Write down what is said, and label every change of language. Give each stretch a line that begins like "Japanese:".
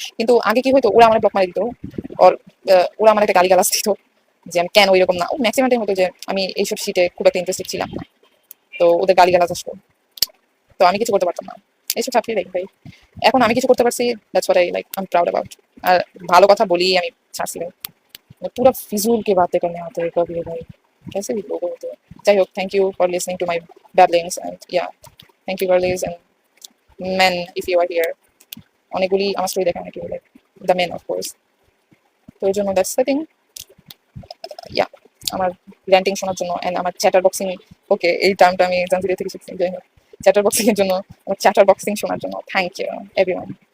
Bangla: কিন্তু আগে কি হয়তো ওরা আমার ব্লক মারি দিত, ওর ওরা আমার একটা গালিগালাজ দিত যে আমি কেন ওইরকম না। ও ম্যাক্সিমাম টাইম হতো যে আমি এইসব শিটে খুব একটা ইন্টারেস্টেড ছিলাম না, তো ওদের গালিগালাজ আসতো, তো আমি কিছু করতে পারতাম না। এইসব ছাত্রী লাইক ভাই, এখন আমি কিছু করতে পারছি,
English: That's what I like, I am proud about.
Bangla: আর ভালো কথা বলি আমি ছাড়ছি ভাই,
Hindi: पूरा फिजूल की बातें करने आते हैं कभी भाई, कैसे भी लोग होते हैं।
Bangla: যাই হোক,
English: Thank you for listening to my babblings and yeah, thank you girlies and men if you are here.
Bangla: অনেকগুলি আমার স্টোরি দেখে অনেকে লাইক দ্য মেন অফকোর্স। তো এই জন্য
English: that's the thing,
Bangla: ইয়া। আমার র্যান্টিং শোনার জন্য অ্যান্ড আমার চ্যাটার বক্সিং, ওকে এই টার্মটা আমি জানজিরিয়া থেকে শিখছি, যাই হোক চ্যাটার বক্সিং এর জন্য, আমার চ্যাটার বক্সিং শোনার জন্য
English: Thank you everyone.